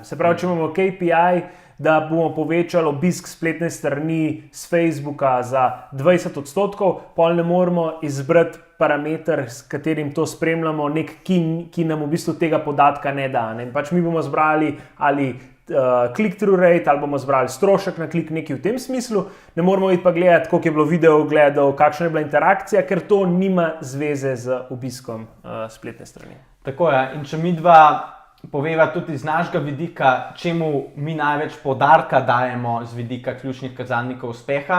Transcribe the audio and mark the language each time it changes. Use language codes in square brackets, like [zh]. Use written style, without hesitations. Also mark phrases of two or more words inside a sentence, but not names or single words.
[sl] Se pravi, če imamo KPI, da bomo povečali obisk spletne strani z Facebooka za 20%, pol ne moramo izbrati parameter, s katerim to spremljamo, ki nam v bistvu tega podatka ne da. Pač mi bomo zbrali ali [en] click-through rate, [sl] ali bomo zbrali strošek na klik, nekaj v tem smislu, ne moramo iti pa gledati, koliko je bilo video ogledov, kakšna je bila interakcija, ker to nima zveze z obiskom spletne strani. Tako je, in če mi dva poveva tudi z našega vidika, čemu mi največ poudarka dajemo z vidika ključnih kazalnikov uspeha.